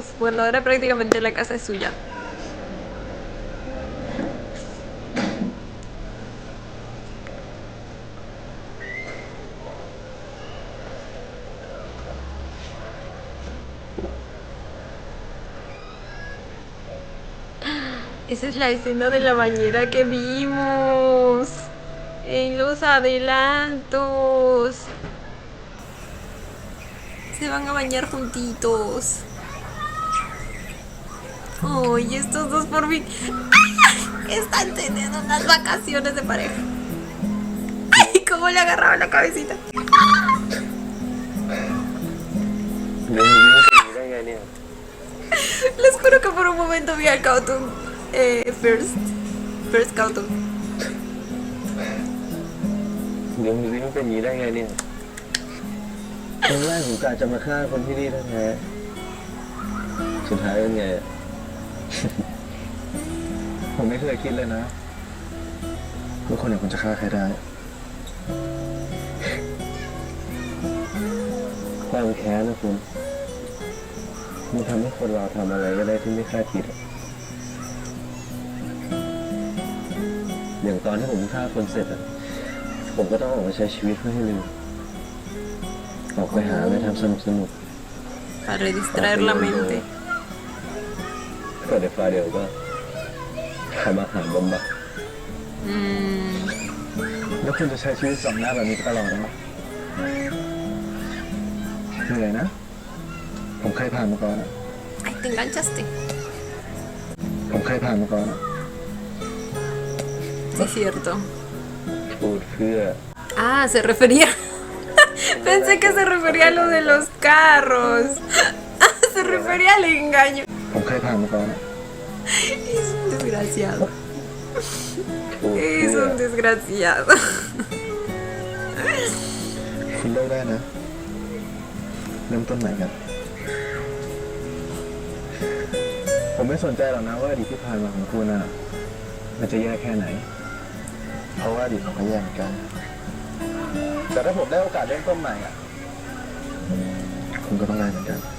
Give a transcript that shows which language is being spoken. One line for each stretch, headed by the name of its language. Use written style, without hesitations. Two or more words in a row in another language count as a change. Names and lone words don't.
Spanish: Bueno, ahora prácticamente la casa es suya. Esa es la escena de la bañera que vimos en los adelantos. Se van a bañar juntitos. Ay, estos dos por fin están teniendo unas vacaciones de pareja. Ay, cómo le agarraba la cabecita.
Thai: มึงรู้สึกได้ไงเนี่ย
Spanish: Les juro que por un momento vi al Cartoon First Cartoon.
Thai: เดี๋ยวมึงรู้เป็นอย่างนี้ได้ไงเนี่ยตอนแรกผมกะจะมาฆ่าคนที่นี่แท้ๆสุดท้ายเป็นไง ผมไม่เคยคิดเลยนะว่าคนอย่างคุณจะฆ่าใครได้ ความแค้นนะคุณมันทำให้คนเราทำอะไรก็ได้ที่ไม่คาดคิดอะอย่างตอนที่ผมฆ่าคนเสร็จอะผมก็ต้องออกมาใช้ชีวิตเพื่อให้ลืมออกไปหาอะไรทำสนุก
Spanish: Para distraer la mente.
Thai: ก็เดี๋ยวฟ้าเดี๋ยวก็ทำอาหารบำบัด แล้วคุณจะใช้ชีวิตสำนักแบบนี้ตลอดนะเหนื่อยนะ ผมเคยผ่านมาก่อนอะ
Spanish: Ay, te enganchaste.
Thai: ผมเคยผ่านมาก่อนอะ
Spanish: Sí, cierto.
Thai: พูดเพื่อ
Spanish: Ah, se refería. Pensé que se refería a lo de los carros. Se refería al engaño.
Thai: ผมเคยผ่านมาก่อน
Spanish: Es un desgraciado.
Thai: พูด
Spanish: Es
Thai: เพื่อ
Spanish: un desgraciado.
Thai: คุณเลิกได้นะ เริ่มต้นใหม่กัน ผมไม่สนใจหรอกนะว่าอดีตที่ผ่านมาของคุณอ่ะ มันจะแย่แค่ไหน เพราะว่าอดีตผมก็แย่เหมือนกัน แต่ถ้าผมได้โอกาสเริ่มต้นใหม่อ่ะ คุณก็ต้องได้เหมือนกัน